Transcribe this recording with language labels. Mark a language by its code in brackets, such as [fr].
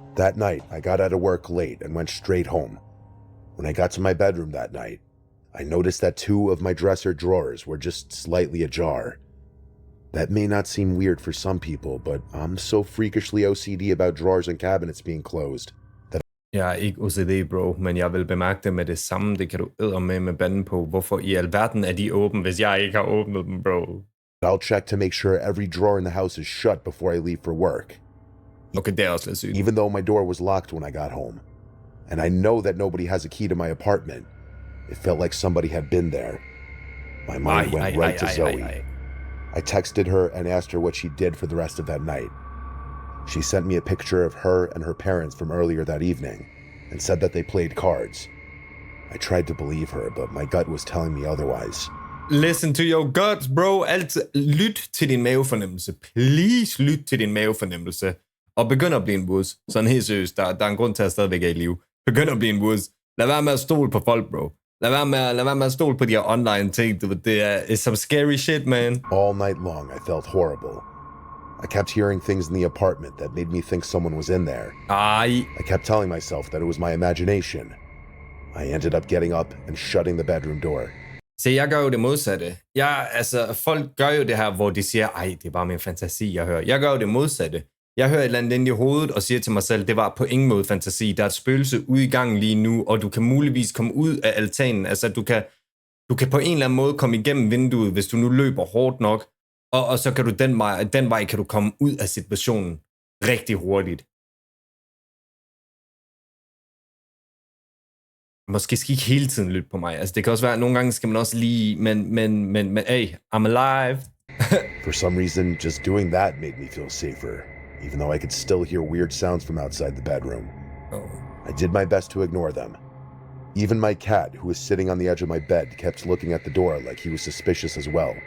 [en] That night, I got out of work late and went straight home. When I got to my bedroom that night, I noticed that 2 of my dresser drawers were just slightly ajar. That may not seem weird for some people, but I'm so freakishly OCD about drawers and cabinets being closed. [da] Jeg er ikke OCD, bro, men jeg vil bemærke det med det samme. Det kan du med banden på. Hvorfor i alverden er de åbne, hvis jeg ikke har åbnet dem, bro? [en] I'll check to make sure every drawer in the house is shut before I leave for work. [da] Okay, det er også lidt sygt. [en] Even though my door was locked when I got home. And I know that nobody has a key to my apartment. It felt like somebody had been there. My mind went right to Zoe. I texted her and asked her what she did for the rest of that night. She sent me a picture of her and her parents from earlier that evening and said that they played cards. I tried to believe her, but my gut was telling me otherwise. Listen to your guts, bro. [da] Altid lyt til din mavefornemmelse. Please lyt til din mavefornemmelse. Og begynd at blive en woods. Sådan helt seriøst. Der er en grund til at stadigvæk er i live. Begynd at blive en woods. Lad være med at stole på folk, bro. Lad være med at stole på de her online ting. Det er [en] some scary shit, man. All night long, I felt horrible. I kept hearing things in the apartment that made me think someone was in there. I kept telling myself that it was my imagination. I ended up getting up and shutting the bedroom door. [da] Se, jeg gør jo det modsatte. Folk gør jo det her, hvor de siger, det er bare min fantasi, jeg hører. Jeg gør jo det modsatte. Jeg hører et eller andet ind i hovedet og siger til mig selv, det var på ingen måde fantasi. Der er et spøgelse ude i gangen lige nu, og du kan muligvis komme ud af altanen. Altså, du kan på en eller anden måde komme igennem vinduet, hvis du nu løber hårdt nok, og så kan du den vej kan du komme ud af situationen rigtig hurtigt. Måske skal I ikke hele tiden lytte på mig. Altså, det kan også være, at nogle gange skal man også lige, men hey, [en] I'm alive. For some reason, just doing that made me feel safer, even though I could still hear weird sounds from outside the bedroom. I did my best to ignore them. Even my cat, who was sitting on the edge of my bed, kept looking at the door like he was suspicious as well.